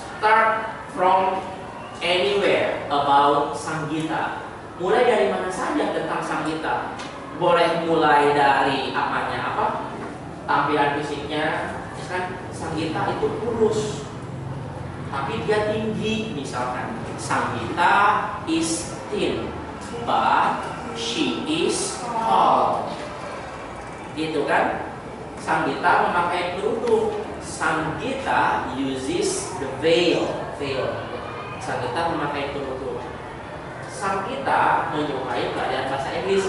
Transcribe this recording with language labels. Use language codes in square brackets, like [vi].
[en] start from anywhere about Sanggita. [id] Mulai dari mana saja tentang Sanggita. Boleh mulai dari tampilan fisiknya. Kan Sanggita itu kurus, tapi dia tinggi. Misalkan [en] Sanggita is thin, but she is tall. [id] Gitu kan? Sanggita memakai kerudung. [en] Sanggita uses the veil. [id] Sanggita memakai kerudung. Sanggita menyukai pelajaran bahasa Inggris.